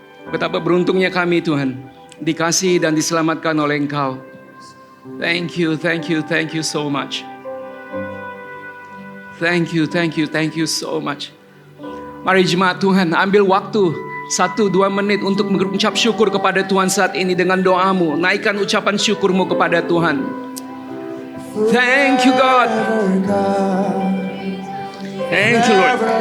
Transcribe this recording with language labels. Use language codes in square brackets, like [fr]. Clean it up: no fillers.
[id] Betapa beruntungnya kami Tuhan, dikasihi dan diselamatkan oleh Engkau. [en] Thank you, thank you, thank you so much. Thank you, thank you, thank you so much. [id] Mari jemaat Tuhan, ambil waktu 1-2 menit untuk mengucap syukur kepada Tuhan saat ini dengan doamu. Naikkan ucapan syukurmu kepada Tuhan. [en] Thank you God. Thank you Lord.